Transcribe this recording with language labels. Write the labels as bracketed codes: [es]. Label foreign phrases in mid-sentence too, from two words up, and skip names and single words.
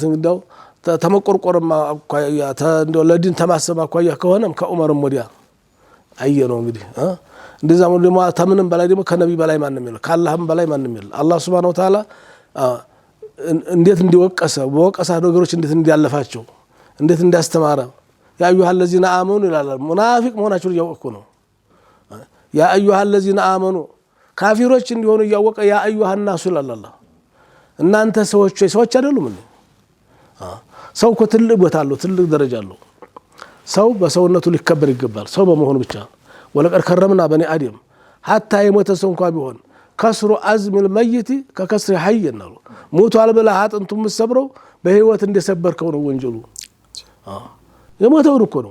[am] እንግዲያው ተመቆርቆርማ አኳያ እንደው ለዲን ተማሰብ አኳያ ከሆነም ከዑመርም ወዲያ አየነው። እንግዲህ እንደዛ ነው። ደግሞ ተምንም በላይ ደግሞ ከነቢ በላይ ማንም የለም፣ ከአላህም በላይ ማንም የለም። አላህ [ar] سبحانه وتعالى [am] እንዴት እንዲወቀሰ በወቀሳ ነገሮች እንዴት እንዲያለፋቸው እንዴት እንዳስተማረ [ar] يا أيها الذين آمنوا [am] ይላል። ሙናፊቅ መሆናቸውን እያወቁ ነው። [ar] يا أيها الذين آمنوا [am] ካፊሮች እንዲሆኑ እያወቀ [ar] يا أيها الناس [am] ይላል አላህ። እናንተ ሰዎች አይደሉም እንዴ? ሰው እኮ ትልቅ ቦታ አለው፣ ትልቅ ደረጃ አለው። ሰው በሰውነቱ ሊከበር ይገባል፣ ሰው በመሆኑ ብቻ። [ar] ولقد كرمنا بني آدم [am] ሐታ የሞተ ሰው እንኳን ቢሆን [ar] كسر عظم الميت ككسره حيا [am] ነው ሞቷል ብለህ አጥንቱን የምትሰብረው በህይወት እንደሰበርከው ነው ወንጀሉ የሞተውን እኮ ነው